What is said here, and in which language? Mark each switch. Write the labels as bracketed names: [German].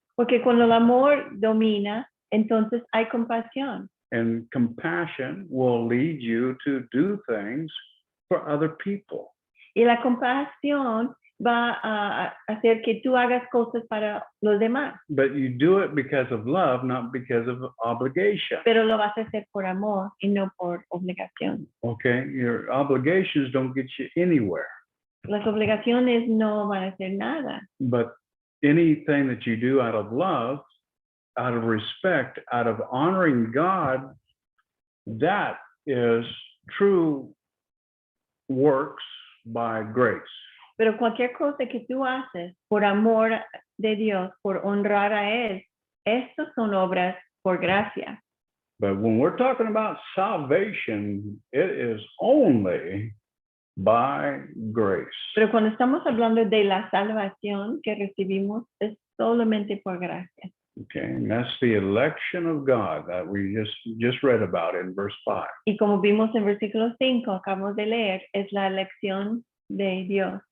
[Spanish] Porque cuando el amor domina, entonces hay compasión. [English] And compassion will lead you to do things for other people. [Spanish] Y la compasión va a hacer que tú hagas cosas para los demás. [English] But you do it because of love, not because of obligation. [Spanish] Pero lo vas a hacer por amor y no por obligación. [English] Okay, your obligations don't get you anywhere. [Spanish] Las obligaciones no van a hacer nada. [English] But anything that you do out of love, out of respect, out of honoring God, that is true works by grace. [Spanish] Pero cualquier cosa que tú haces por amor de Dios, por honrar a Él, estas son obras por gracia. [English] But when we're talking about salvation, it is only by grace. [Spanish] Pero cuando estamos hablando de la salvación que recibimos, es solamente por gracia. [English] Okay, and that's the election of God that we just read about in verse 5. [Spanish] Y como vimos en versículo 5, acabamos de leer, es la elección de Dios.